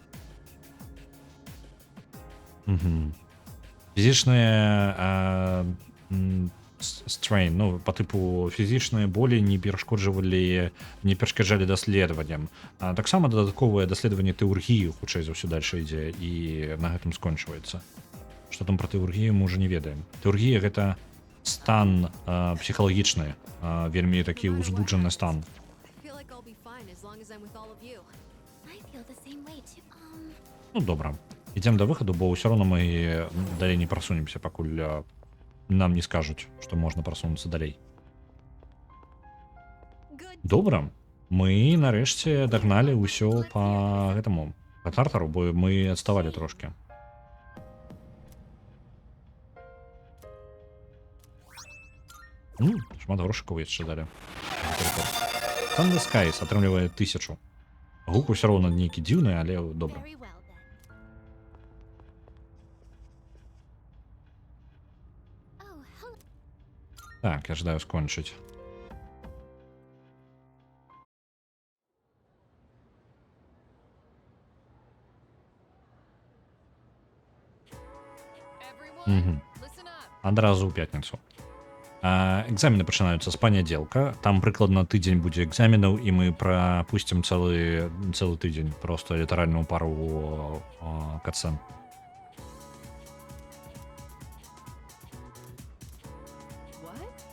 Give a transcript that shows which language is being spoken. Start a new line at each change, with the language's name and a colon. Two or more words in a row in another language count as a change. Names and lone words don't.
Belarusian: Фізічныя strain, по тыпу фізічныя болі не перашкаджалі даследаванням. Таксама дадатковае даследаванне тэургіі хутчэй за ўсё дальше ідзе і на гэтым скончваецца. Што там пра тэургію мы ўжо не ведаем. Тэургія — гэта стан псіхалагічны, вельмі такі ўзбуджаны стан.
English: I feel like I'll be fine as long as I'm with all of you. I feel the same way too.
Belarusian: Ну, добра. Ідзем да выхаду, бо ўсё роўна мы далей не прасунемся, пакуль нам не скажуць, што можна прасунуцца далей.
English: Good.
Belarusian: Добра. Мы нарэшце дагналі ўсё па гэтаму па тартару, бо мы адставалі трошкі. Шмат грошыкаў яшчэ далі. Thunder Skies атрымлівае 1000. Гук усё роўна нейкі дзіўны, але добра.
English: Very well then. Oh, hello.
Belarusian: Так, я жадаю скончыць.
English: Everyone, listen up.
Belarusian: Адразу ў пятніцу. Экзамены пачынаюцца з панядзелка. Там прыкладна тыдзень будзе экзаменаў, і мы прапусцім цэлы тыдзень. Просто літаральную пару катсцэн.
English: What?